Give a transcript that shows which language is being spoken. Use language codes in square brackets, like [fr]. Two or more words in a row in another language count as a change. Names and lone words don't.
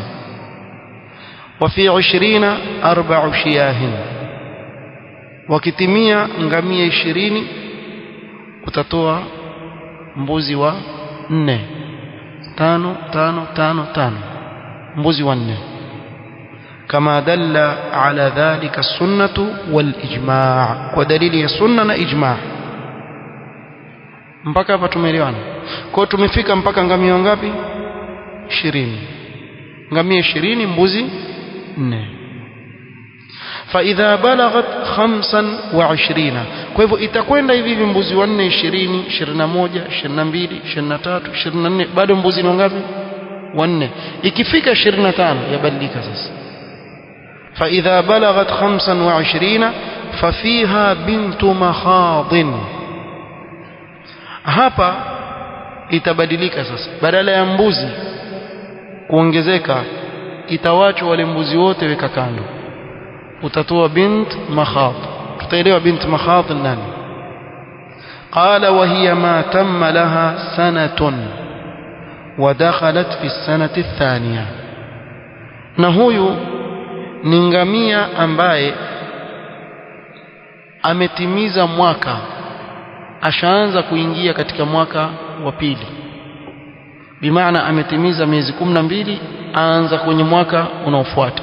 [ar] وفي 20 4 شياه, [sw] wakitimia ngamia 20 utatoa mbuzi wa 4, 5 5 5 5, mbuzi wa 4. [ar] كما دل على ذلك السنة والإجماع, ودليل السنة [sw] na ijma'. Mpaka hapa tumeelewana. Kwa tumefika mpaka ngamia ngapi? 20. Ngamia 20 mbuzi 4. [ar] فإذا بلغت 25, [sw] kwa hivyo itakwenda hivi mbuzi wa 4 20 21 22 23 24, bado mbuzi ni ngapi? Wa 4. Ikifika 25 yabadilika sasa. [ar] فإذا بلغت 25 ففيها بنت مخاض, [sw] hapa itabadilika sasa, badala ya mbuzi kuongezeka itawachwa wale mbuzi wote weka kando, utatoa [ar] بنت مخاض. [sw] tutaelewa [ar] بنت مخاض [sw] nani. [ar] قال وهي ما تم لها سنة ودخلت في السنة الثانية, [sw] na huyu ni ngamia ambaye ametimiza mwaka, ashaanza kuingia katika mwaka wa pili, bimaana ametimiza miezi 12, aanza kwenye mwaka unaofuata.